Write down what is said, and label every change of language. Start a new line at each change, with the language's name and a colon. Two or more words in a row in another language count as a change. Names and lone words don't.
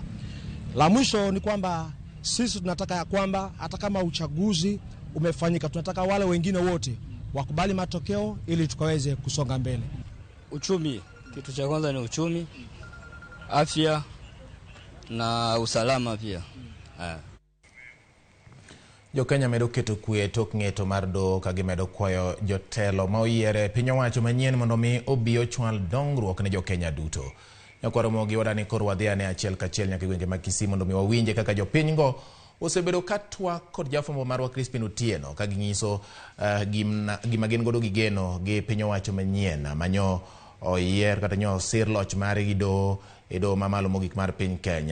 Swahili: La mwisho ni kwamba sisi tunataka ya kwamba hata kama uchaguzi umefanyika, tunataka wale wengine wote wakubali matokeo ili tukaweze kusonga mbele. Uchumi, kitu cha kwanza ni uchumi, afya na usalama pia.
Luo (Kenya and Tanzania): Jo Kenya medo keto kwe tok ng'eto mar do ka gimedo kwayo jotelo ma oyiere piny owacho manyien mondo mi obi ochwal dongruok ne jo Kenya duto. Ramogi wadani kor wadhiane achiel kachiel nyaka gwenge mag Kisii mondo mi wawinje kaka jopiny go osebedo katwa kod jafwambo marwa Crispin Otieno ka ginyiso gima gin godo gigeno gi piny owacho manyien manyo oyier kata nyo sir loch mare gi do edo mamalo mogik mar piny Kenya.